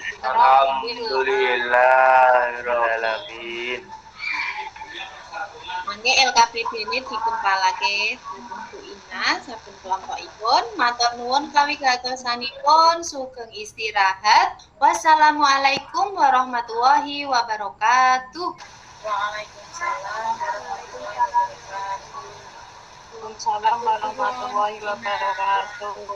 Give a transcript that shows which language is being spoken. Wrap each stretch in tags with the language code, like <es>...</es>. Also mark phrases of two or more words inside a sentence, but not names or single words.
<ar>الحمد لله رب العالمين.</ar> <jv>Nggih LKPD ini dikempalake Bu Ina saben kelompokipun. Matur nuwun kawigatosanipun, sugeng istirahat.</jv> <ar>والسلام عليكم ورحمة الله وبركاته. وعليكم السلام ورحمة الله وبركاته. وعليكم السلام ورحمة الله وبركاته.</ar>